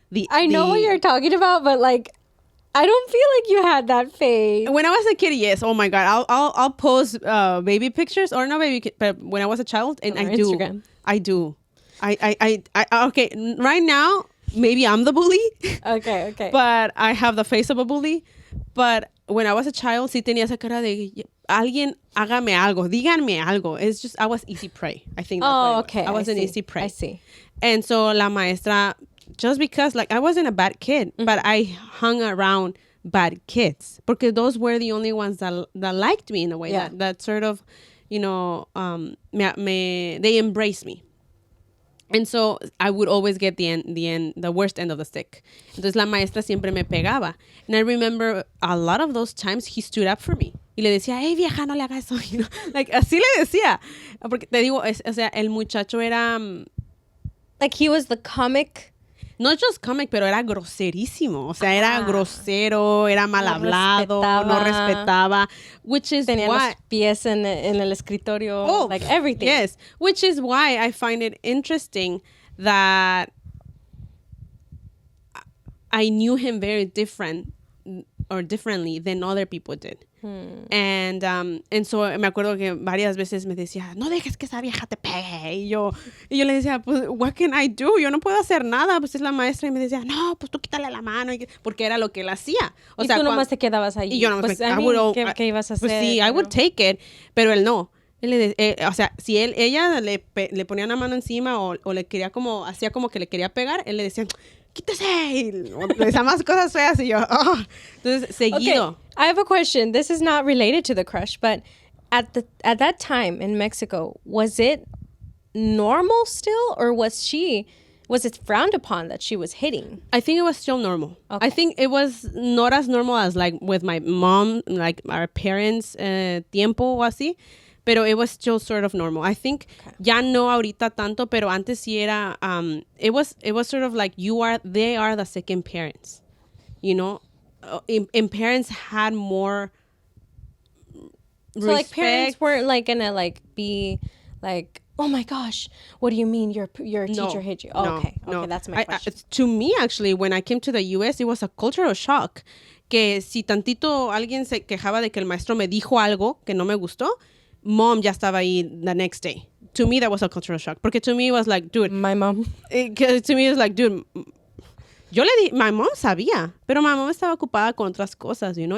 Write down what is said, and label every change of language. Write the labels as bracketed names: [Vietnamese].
[English] I know what you're talking about, but like, I don't feel like you had that face. When I was a kid, yes. Oh my God, I'll post baby pictures, or not baby, but when I was a child, and I do. Instagram. I do. I okay. Right now, maybe I'm the bully. Okay. But I have the face of a bully. But when I was a child, [Spanish] sí tenía esa cara de alguien hágame algo, díganme algo. [English] It's just I was easy prey. I think that's what it was. Okay. I was an easy prey. I see. And so [Spanish] la maestra, [English] just because like I wasn't a bad kid, but I hung around bad kids because those were the only ones that liked me in a way, that sort of, you know, they embraced me. And so I would always get the worst end of the stick. [Spanish] Entonces la maestra siempre me pegaba. [English] And I remember a lot of those times he stood up for me. [Spanish] Y le decía, hey vieja, no le hagas eso. [English] You know? Like, [Spanish] así le decía. Porque te digo, o sea, el muchacho era... [English] like he was the comic... Not just comic, [Spanish] pero era groserísimo. O sea, era grosero, era mal hablado, no respetaba. [English] Which is [Spanish] tenía [English] why... [Spanish] los pies en el escritorio, [English] like everything. Yes, which is why I find it interesting that I knew him very different. or differently than other people did. And so [Spanish] me acuerdo que varias veces me decía, no dejes que esa vieja te pegue. Y yo le decía, pues, [English] what can I do? [Spanish] Yo no puedo hacer nada. Pues es la maestra. Y me decía, no, pues tú quítale la mano. Porque era lo que él hacía. O sea, tú nomás te quedabas ahí. Y yo nomás ¿qué ibas a hacer? Pues sí, [English] I would take it. [Spanish] Pero él no. O sea, si ella le ponía una mano encima o le quería como, hacía como que le quería pegar, él le decía, quítese. Y le decía más cosas feas y yo, oh. Entonces, seguido. [English] Okay. I have a question. This is not related to the crush, but at that time in Mexico, was it normal still, or was it frowned upon that she was hitting? I think it was still normal. Okay. I think it was not as normal as like with my mom, like our parents' [Spanish] tiempo o así. Pero [English] it was still sort of normal. I think [Spanish] ya no ahorita tanto, pero antes sí era, [English] it was sort of like they are the second parents, you know? And parents had more respect. So like parents weren't like gonna like be like, oh my gosh, what do you mean your teacher hit you? Oh, okay, that's my question. To me, actually, when I came to the U.S., it was a cultural shock. [Spanish] Que si tantito alguien se quejaba de que el maestro me dijo algo que no me gustó, mom ya estaba ahí [English] the next day. To me, that was a cultural shock. [Spanish] Porque [English] to me, it was like, dude. My mom. To me, it was like, dude. [Spanish] Yo le di, [English] my mom [Spanish] sabía, pero mi mamá estaba ocupada con otras cosas, [English] you know.